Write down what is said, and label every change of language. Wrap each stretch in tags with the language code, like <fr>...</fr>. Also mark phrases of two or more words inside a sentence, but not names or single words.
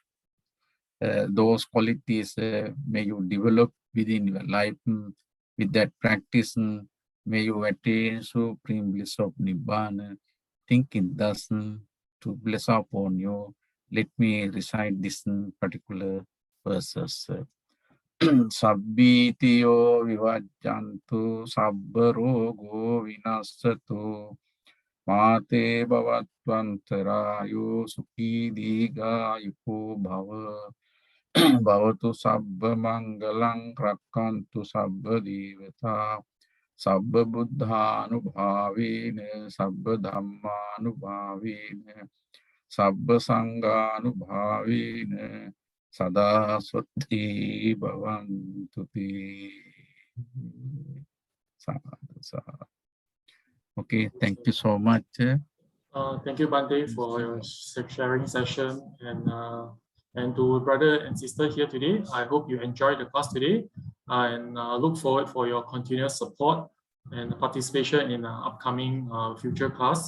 <en>Those qualities may you develop within your life. With that practice, may you attain supreme bliss of Nibbana. Thinking thus to bless upon you, let me recite this particular verses.</en> <pi>Sabbitiyo vivajjantu sabbarogo vinasatu mate bhavatvantarayo sukhi digayuko bhava bhavatu sabba mangalang rakkantu sabba divata sabba buddhanubhavena sabba dhammanubhavena sabba sanghanubhavena sada swati bhavantu te.</pi> <en>Okay, thank you so much. Thank you, Bante, for your sharing session, and to brother and sister here today. I hope you enjoyed the class today, and look forward for your continuous support and participation in upcoming future class.</en>